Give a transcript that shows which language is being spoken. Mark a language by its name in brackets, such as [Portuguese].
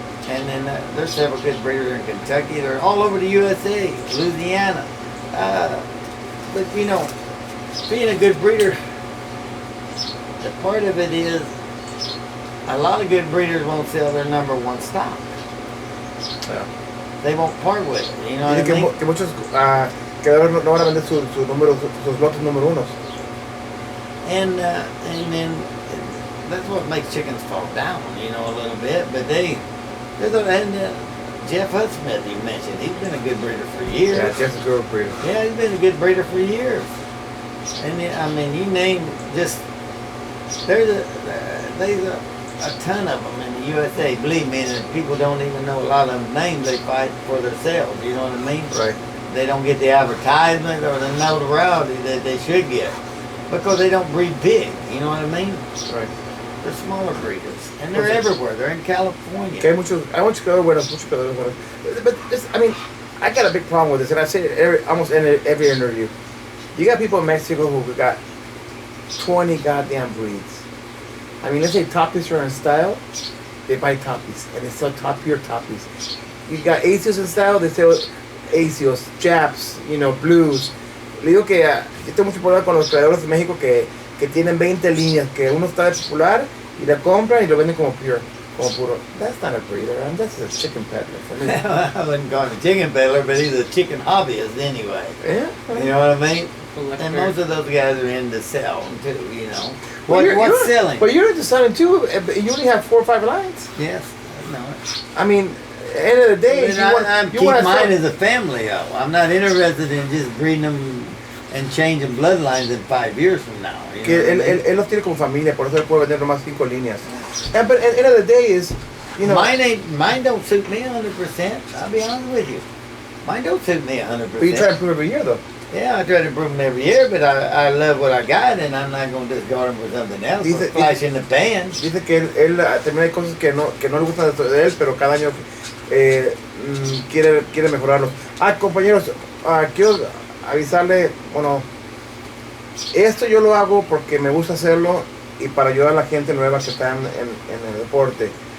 [English] And then there's several good breeders in Kentucky. They're all over the USA, Louisiana. But you know, being a good breeder, the part of it is a lot of good breeders won't sell their number one stock. Yeah. They won't part with it. You know what I [Spanish] Dice [English] mean? [Spanish] que muchos creadores no van a vender sus lotes número unos. [English] And then that's what makes chickens fall down, you know, a little bit. But Jeff Hudsmith, you mentioned, he's been a good breeder for years. Yeah, Jeff's a good breeder. Yeah, he's been a good breeder for years. And I mean, you name just there's a ton of them in the USA. Believe me, and people don't even know a lot of them names they fight for themselves. You know what I mean? Right. They don't get the advertisement or the notoriety that they should get because they don't breed big. You know what I mean? Right. They're smaller breeders, and they're everywhere. They're in California. [Spanish] Que hay muchos creadores buenos, muchos creadores buenos. [English] But I mean, I got a big problem with this, and I say it almost in every interview. You got people in Mexico who got 20 goddamn breeds. I mean, let's say Toppies are in style, they buy Toppies, and they sell top-tier Toppies. You got Asios in style, they sell Asios, Japs, you know, Blues. [Spanish] Le digo que yo tengo mucho problema con los creadores de México que tienen 20 líneas, que uno está de popular y la compran y lo venden como pure, como puro. [English] That's not a breeder, I mean, that's a chicken peddler for me. I wouldn't call him a chicken peddler, but he's a chicken hobbyist anyway. Yeah. You know what I mean? Collector. And most of those guys are into selling too, you know. Well, What's selling? But you're into selling too. But you only have 4 or 5 lines. Yes, I know it. I mean, end of the day, But you keep want to mine as a family, though. I'm not interested in just breeding them and changing bloodlines in 5 years from now. You know [Spanish] que [English] what I mean? [Spanish] él los tiene como familia, por eso él puede vender nomás 5 líneas. [English] But at the end of the day is, you know, Mine don't suit me 100%. I'll be honest with you. Mine don't suit me 100%. but you try to improve every year though. Yeah, I try to improve them every year, but I love what I got, and I'm not going to discard them for something else. [Spanish] Dice- [English] Or flash in the pan. [Spanish] Dice que él también hay cosas que no le gustan de él, pero cada año quiere mejorarlo. Compañeros, quiero avisarle, bueno, esto yo lo hago porque me gusta hacerlo y para ayudar a la gente nueva que está en el deporte.